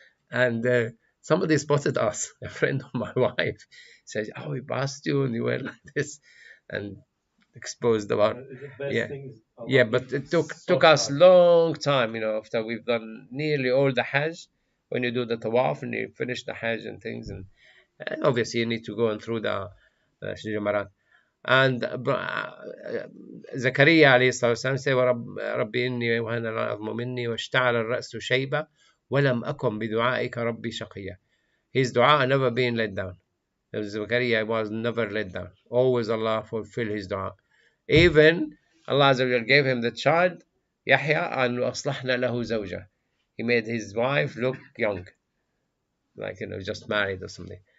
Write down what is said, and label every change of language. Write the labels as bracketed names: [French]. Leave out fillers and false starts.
[English] And somebody spotted us, a friend of my wife, said, "Oh, we passed you and you were like this," and exposed about. Yeah, but it took us long time, after we've done nearly all the Hajj. When you do the tawaf and you finish the Hajj and things, and obviously you need to go through the Jamarat. And Zakaria [Arabic] عليه الصلاة والسلام [English] said, [Arabic] ربي إني وهن العظم مني واشتعل الرأس شيبة ولم أكن بدعائك ربي شقيا. [English] His dua never been let down. Zakaria was never let down. Always Allah fulfill his dua. Even Allah gave him the child Yahya, and [Arabic] أصلحنا له زوجة. [English] He made his wife look young, like just married or something.